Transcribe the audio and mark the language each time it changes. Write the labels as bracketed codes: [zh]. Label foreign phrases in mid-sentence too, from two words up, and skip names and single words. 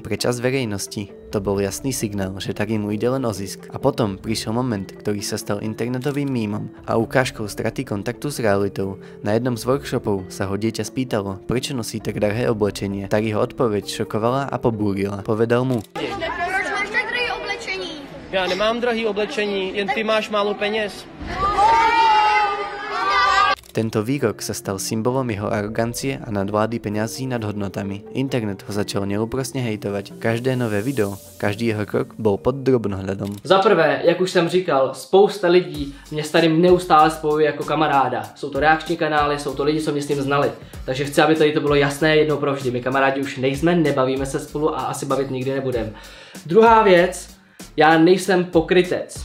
[sk] Pre časť verejnosti to bol jasný signál, že Tari mu ide len o zisk. A potom prišiel moment, ktorý sa stal internetovým mímom a ukážkou straty kontaktu s realitou. Na jednom z workshopov sa ho dieťa spýtalo, prečo nosí tak drahé oblečenie. Tari ho odpoveď šokovala a pobúrila. Povedal mu: [cs] Proč máš tak drahé oblečení? Já nemám drahý oblečení, jen ty máš málo peněz. [sk] Tento výrok sa stal symbolom jeho arogancie a nadvlády peňazí nad hodnotami. Internet ho začal neúprosne hejtovať. Každé nové video, každý jeho krok bol pod drobnohľadom. [cs] Za prvé, jak už jsem říkal, spousta lidí mě s Tarim neustále spojuje jako kamaráda. Jsou to reakční kanály, jsou to lidi, co mě s ním znali. Takže chci, aby tady to bylo jasné jednou provždy. My kamarádi už nejsme, nebavíme se spolu a asi bavit nikdy nebudeme. Druhá věc, já nejsem pokrytec.